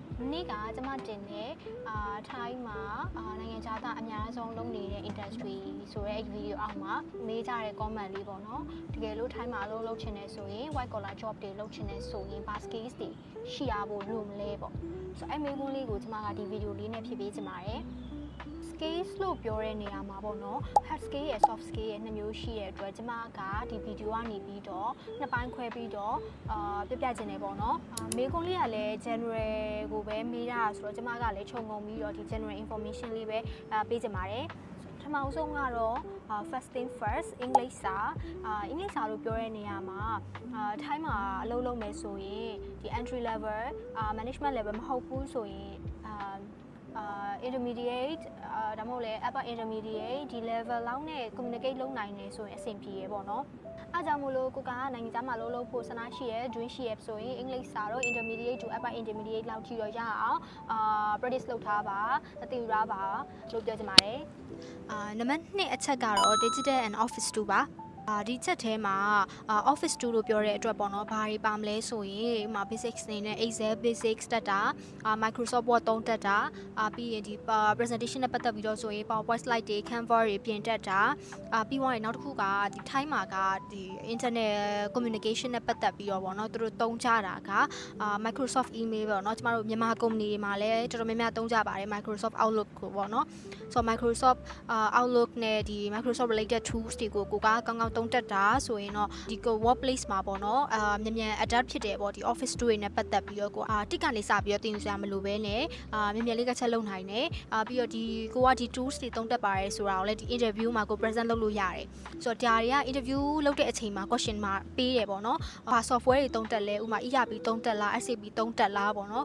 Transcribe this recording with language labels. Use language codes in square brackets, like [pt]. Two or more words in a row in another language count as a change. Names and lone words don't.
[my] နေ့ကကျမတင်တဲ့ထိုင်းမှာနိုင်ငံခြားသားအများဆုံးလုပ်နေတဲ့ industry ဆိုတဲ့ video အောက်မှာမေးကြတဲ့ comment လေးပေါ့နော်တကယ်လို့ထိုင်းမှာအလုပ်လုပ်ချင်တယ်ဆိုရင် white [en] collar job [my] တွေလုပ်ချင်တယ်ဆိုရင် ဘာ skills တွေရှိရဖို့လိုမလဲပေါ့ဆိုတော့အဲ့မေးခွန်းလေးကိုကျမကဒီ video လေးနဲ့ဖြည့်ပေးချင်ပါတယ် skills လို့ပြောတဲ့နေရာမှာပေါ့နော် [en] hard skill [my] ရဲ့ [en] soft skill [my] ရဲ့နှစ်မျိုးရှိတဲ့အတွက်ကျမကဒီ video ကနေပြီးတော့နှစ်ပိုင်းခွဲပြီးတော့ပြပြချင်တယ်ပေါ့နော်မေးခွန်းလေးကလည်း general ကိုပဲမေးရတာဆိုတော့ကျမကလည်းခြုံငုံပြီးတော့ဒီ [en] general information [my] လေးပဲပေးချင်ပါတယ်ပထမဆုံးကတော့ [en] first thing first [my] အင်္ဂလိပ်စာလို့ပြောတဲ့နေရာမှာထိုင်းမှာအလုပ်လုပ်မယ်ဆိုရင်ဒီ [en] entry level management level [my] မဟုတ်ဘူးဆိုရင် intermediate ဒါမှမဟုတ်လေ [en] upper intermediate [my] ဒီ level လောက်နဲ့ communicate လုပ်နိုင်နေဆိုရင်အဆင်ပြေရပေါ့နော်အားကြောင့်မို့လို့ကိုကနိုင်ငံခြားမှာ လုပ်ဖို့ဆန္ဒရှိရဲ dream ရှိရဲဆိုရင်အင်္ဂလိပ်စာတော့ [en] intermediate to upper intermediate [my] လောက်ထိတော့ရအောင်practice လုပ်ထားပါအသိထားပါလို့ပြောချင်ပါတယ်နံပါတ်2အချက်ကတော့ [en] digital and office tool [my] ပါဒီချက်ထဲမှာ [en] office tool [my] လို့ပြောတဲ့အတွက်ပေါ့နော်ဘာတွေပါမလဲဆိုရင်ဥပမာ basics နေနဲ့ Excel basics တက်တာMicrosoft Word သုံးတက်တာပြီးရင်ဒီ presentation နဲ့ပတ်သက်ပြီးတော့ဆိုရင် PowerPoint slide တွေ Canva တွေပြင်တက်တာပြီးသွားရင်နောက်တစ်ခုကဒီ time မှာကဒီ internet communication နဲ့ပတ်သက်ပြီးတော့ပေါ့နော်သူတို့သုံးကြတာကMicrosoft email ပေါ့နော်ကျမတို့မြန်မာ company တွေမှာလည်းတော်တော်များများသုံးကြပါတယ် Microsoft Outlook ကိုပေါ့နော်ဆိုတော့ Microsoft Outlook နဲ့ဒီ Microsoft [en] related tools [my] တွေကိုကိုကကောင်းကောင်း သုံးတက်တာဆိုရင်တော့ဒီ workplace မှာပေါ့နော်မြန် adapt ဖြစ်တယ်ပေါ့ဒီ [en] office tool [my] တွေနဲ့ပတ်သက်ပြီးတော့ကိုတစ်ကနေစပြီးတော့သင်ယူစရာမလိုဘဲနဲ့မြန်လေးကချက်လုပ်နိုင်တယ်ပြီးတော့ဒီကိုကဒီ tools တွေသုံးတက်ပါတယ်ဆိုတာကိုလည်းဒီ interview မှာကို present လုပ်လို့ရတယ်ဆိုတော့ဒါတွေက interview လုပ်တဲ့အချိန်မှာ question မှာပေးတယ်ပေါ့နော်software တွေသုံးတက်လဲဥပမာ ERP သုံးတက်လား SAP သုံးတက်လားပေါ့နော်